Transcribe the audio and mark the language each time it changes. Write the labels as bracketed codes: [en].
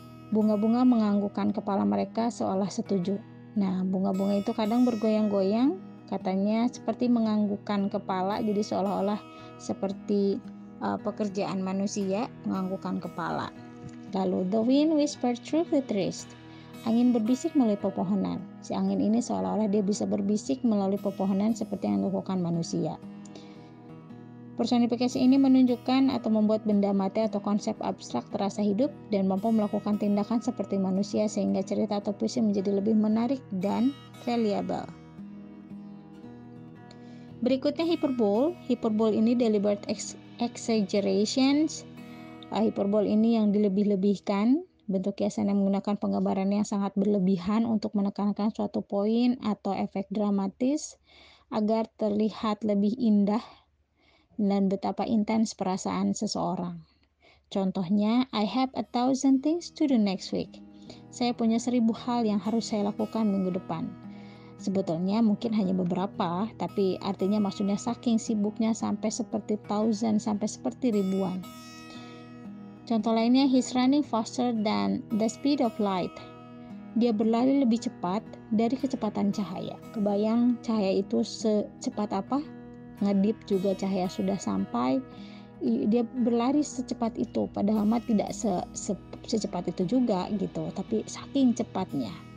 [id] Bunga-bunga menganggukkan kepala mereka seolah setuju. Nah, bunga-bunga itu kadang bergoyang-goyang, katanya seperti menganggukkan kepala, jadi seolah-olah seperti pekerjaan manusia menganggukkan kepala. Lalu [en] the wind whispered through the trees. [id] Angin berbisik melalui pepohonan. Si angin ini seolah-olah dia bisa berbisik melalui pepohonan seperti yang dilakukan manusia. Personifikasi ini menunjukkan atau membuat benda mati atau konsep abstrak terasa hidup dan mampu melakukan tindakan seperti manusia sehingga cerita atau puisi menjadi lebih menarik dan reliable. Berikutnya hiperbole. Hiperbole ini [en] deliberate exaggerations. [id] Hiperbole ini yang dilebih-lebihkan. Bentuk kiasan yang menggunakan penggambaran yang sangat berlebihan untuk menekankan suatu poin atau efek dramatis agar terlihat lebih indah dan betapa intens perasaan seseorang. Contohnya, [en] I have 1,000 things to do next week. [id] Saya punya 1,000 hal yang harus saya lakukan minggu depan. Sebetulnya mungkin hanya beberapa, tapi artinya maksudnya saking sibuknya sampai seperti thousand, sampai seperti ribuan. Contoh lainnya, [en] he's running faster than the speed of light. [id] Dia berlari lebih cepat dari kecepatan cahaya. Kebayang cahaya itu secepat apa? Ngedip juga cahaya sudah sampai. Dia berlari secepat itu, padahal mah tidak secepat itu juga gitu, tapi saking cepatnya.